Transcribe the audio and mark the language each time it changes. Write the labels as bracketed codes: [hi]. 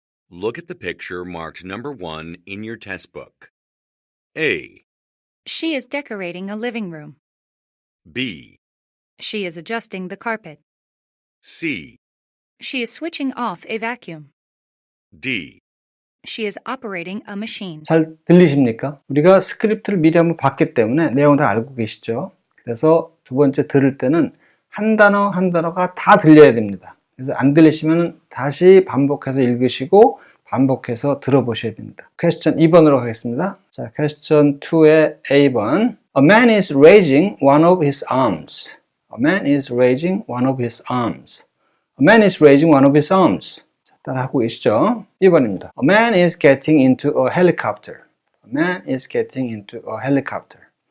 [en] Look at the picture marked number 1 in your test book. A. She is decorating a living room. B. She is adjusting the carpet. C. She is switching off a vacuum. D. She is operating a machine. [ko] 잘 들리십니까? 우리가 스크립트를 미리 한번 봤기 때문에 내용을 다 알고 계시죠? 그래서 두 번째 들을 때는 한 단어 한 단어가 다 들려야 됩니다. 그래서 안 들리시면 다시 반복해서 읽으시고 반복해서 들어보셔야 됩니다. 퀘스천 2번으로 가겠습니다. 자, 퀘스천 2의 A번. [en] A man is raising one of his arms. A man is raising one of his arms. A man is raising one of his arms. [ko] 자, 따라하고 계시죠? 2번입니다. [en] A man is getting into a helicopter. A man is getting into a helicopter.